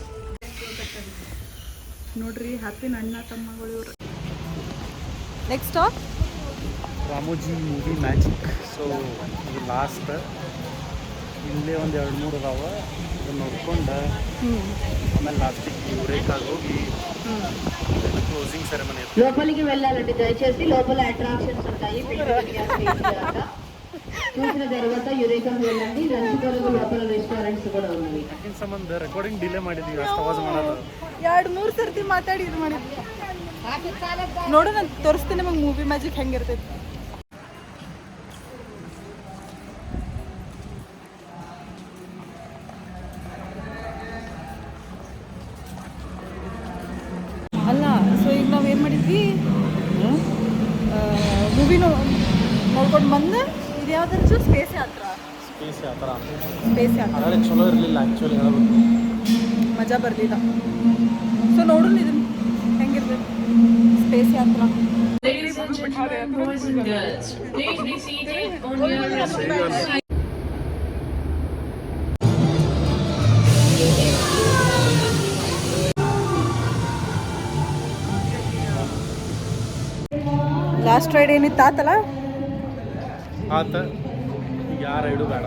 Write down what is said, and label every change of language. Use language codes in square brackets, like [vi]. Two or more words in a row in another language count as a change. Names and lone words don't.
[kn] ನೋಡ್ರಿ ಹ್ಯಾಪಿನ ಅಣ್ಣ ತಮ್ಮಗಳು ಇವ್ರು. [en] next stop [kn] ರಾಮೋಜಿ ಮೂವಿ ಮ್ಯಾಜಿಕ್. ಸೊ ಇದು ಲಾಸ್ಟ್. ಇಲ್ಲೇ ಒಂದು 2-3 ಅದಾವ. ಅದನ್ನ ನೋಡ್ಕೊಂಡು ಆಮೇಲೆ ಲಾಸ್ಟಿಗೆ ಯುರೇಕಾಗಿ ಹೋಗಿ [en] closing ceremony. [te] లోపలికి వెళ్ళాలండి దయచేసి. లోపల అట్రాక్షన్స్ ఉంటాయి. చూసిన తర్వాత యురేకాకి వెళ్ళండి. లంచ్ కొరకు లోపల రెస్టారెంట్స్ కూడా ఉన్నాయి. [kn] ಅದಕ್ಕೆ ಸಂಬಂಧ [en] recording delay [kn] ಮಾಡಿದ್ವಿ. ಅಷ್ಟು ಆವಾಜ್ ಮಾಡೋದು. 2-3 ಸರ್ತಿ ಮಾತಾಡಿ ಇದು ಮಾಡಿದ್ವಿ. ನೋಡು ನಾನು ತೋರಿಸ್ತೀನಿ ನಿಮಗೆ ಮೂವಿ ಮ್ಯಾಜಿಕ್ ಹೆಂಗಿರ್ತೈತಿ. ಅಲ್ಲ, ಸೊ ಈಗ ನಾವು ಏನು ಮಾಡಿದ್ವಿ, ಮೂವಿ ನೋಡ್ಕೊಂಡು ಬಂದು ಇದು ಯಾವ್ದು ಸ್ಪೇಸ್ ಯಾತ್ರ. ಸ್ಪೇಸ್ ಯಾತ್ರ ಸ್ಪೇಸ್ ಯಾತ್ರ ಚಲೋ ಇರಲಿಲ್ಲ ಆ್ಯಕ್ಚುಲಿ ಹೇಳಬೇಕು. ಮಜಾ ಬರಲಿಲ್ಲ. ಸೊ ನೋಡೋಣ ಇದನ್ನು ಹೆಂಗಿರ್ತೈತಿ ಸ್ಪೇಸ್ ಯಾತ್ರ. [en] Ladies and gentlemen, boys and girls, please be seated on your respective. last ride [kn] ಏನಿತ್ತು ಆತಲ್ಲ ಆತ. ಈಗ ಯಾವ ರೈಡು ಬೇಡ.